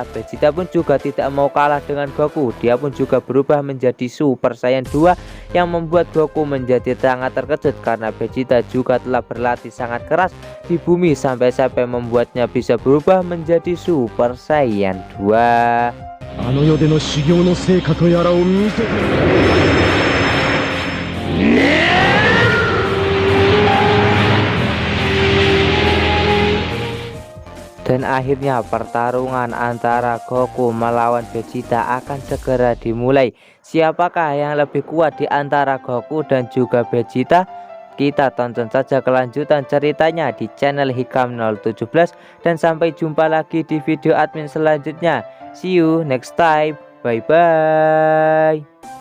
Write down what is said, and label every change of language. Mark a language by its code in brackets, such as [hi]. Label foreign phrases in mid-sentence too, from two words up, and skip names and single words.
[id] Vegeta pun juga tidak mau kalah dengan Goku. Dia pun juga berubah menjadi Super Saiyan 2 yang membuat Goku menjadi sangat terkejut karena Vegeta juga telah berlatih sangat keras di bumi sampai membuatnya bisa berubah menjadi Super Saiyan 2. [ja] あの世での修行の成果とやらを見せて [id] Dan akhirnya pertarungan antara Goku melawan Vegeta akan segera dimulai. Siapakah yang lebih kuat di antara Goku dan juga Vegeta? Kita tonton saja kelanjutan ceritanya di channel Hikam 017 dan sampai jumpa lagi di video admin selanjutnya. [en] See you next time. Bye bye.